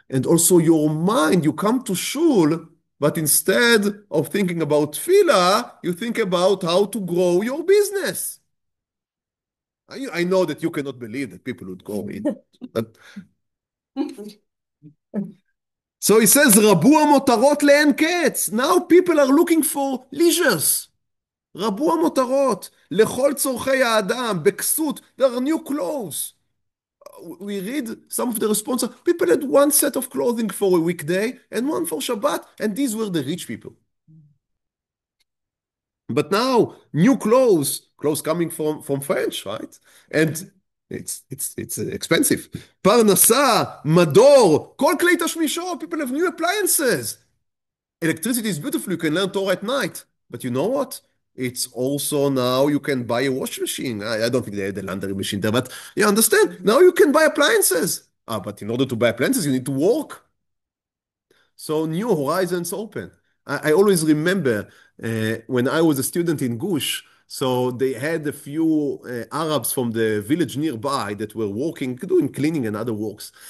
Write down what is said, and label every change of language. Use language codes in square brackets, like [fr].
[en] And also your mind, you come to shul, but instead of thinking about tefillah, you think about how to grow your business. I know that you cannot believe that people would go in. But so he says, [he] רבו המותרות לאין קץ. [en] Now people are looking for leisures. [he] רבו המותרות לכל צורכי האדם, בכסות. [en] There are new clothes. We read some of the responses. People had one set of clothing for a weekday and one for Shabbat, and these were the rich people. But now, new clothes coming from French, right? And it's expensive. [he] פרנסה, מדור, כל כלי תשמישו, [en] people have new appliances. Electricity is beautiful, you can learn Torah at night. But you know what? It's also now you can buy a washing machine. I don't think they had a laundry machine there, but you understand? Now you can buy appliances. But in order to buy appliances, you need to work. So new horizons open. I always remember when I was a student in Gush, so they had a few Arabs from the village nearby that were working, doing cleaning and other works.